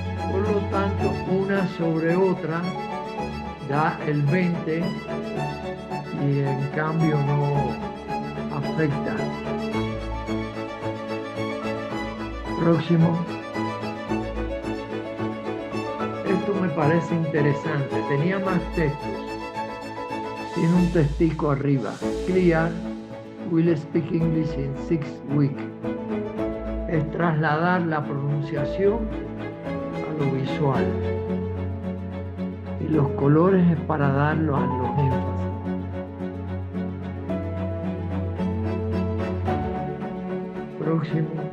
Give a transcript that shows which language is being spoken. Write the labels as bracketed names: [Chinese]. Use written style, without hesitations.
[Spanish] Por lo tanto, una sobre otra da el 20 y en cambio no afecta. Próximo. Esto me parece interesante. Tenía más textos. Tiene un testigo arriba. [English] Clear will speak English in 6 weeks. [Spanish] Es trasladar la pronunciación a lo visual. Y los colores es para darlo a los énfasis. Próximo.